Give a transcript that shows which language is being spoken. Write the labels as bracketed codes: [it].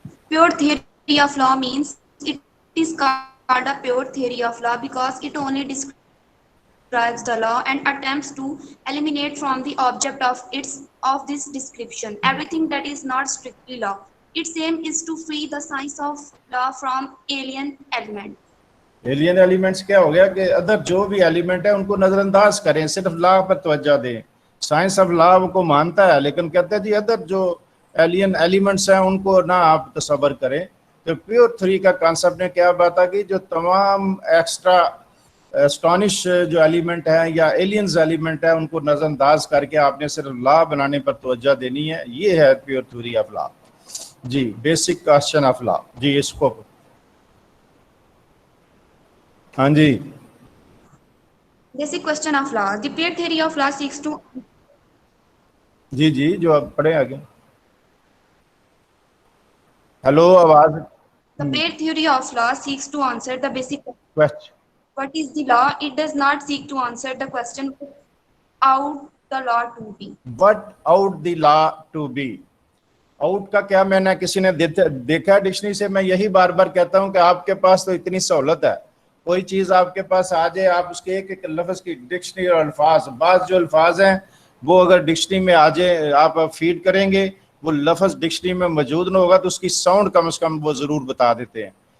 [en] Pure theory of law means it is called a pure theory of law because it only describes the law and attempts to eliminate from the object of this description everything that is not strictly law. Its aim is to free the science of law from alien elements. [ur] Alien elements کیا ہو گیا کہ other جو بھی element ہے ان کو نظر انداز کریں، صرف لا پر توجہ دیں. سائنس آف لا کو مانتا ہے لیکن کہتے ہیں جی ادر جو ایلین ایلیمنٹس ہیں ان کو نہ آپ تصور کریں. تو پیور تھیوری کا کانسیپٹ نے کیا بات ہے کہ جو تمام ایکسٹرا اسٹانش جو ایلیمنٹ ہیں یا ایلینز ایلیمنٹ ہیں ان کو نظر انداز کر کے آپ نے صرف لا بنانے پر توجہ دینی ہے. یہ ہے pure theory of law. جی basic question of law. جی اس کو ہاں جی [en] Basic question of law. The pure theory of law seeks to [ur] جی جو آپ پڑھیں آگے. ہیلو آواز. [en] the pure theory of law seeks to answer the basic question what is the law. It does not seek to answer the question out the law to be. What ought the law to be. [ur] Out کا کیا میں نے کسی نے دیکھا dictionary سے؟ میں یہی بار بار کہتا ہوں کہ آپ کے پاس تو اتنی سہولت ہے، کوئی چیز آپ کے پاس آ جائے، آپ اس کے ایک ایک لفظ کی ڈکشنری اور الفاظ، بعض جو الفاظ ہیں وہ اگر ڈکشنری میں آ جائے آپ فیڈ کریں گے، وہ لفظ ڈکشنری میں موجود نہ ہوگا تو اس کی ساؤنڈ کم از کم وہ ضرور بتا دیتے ہیں.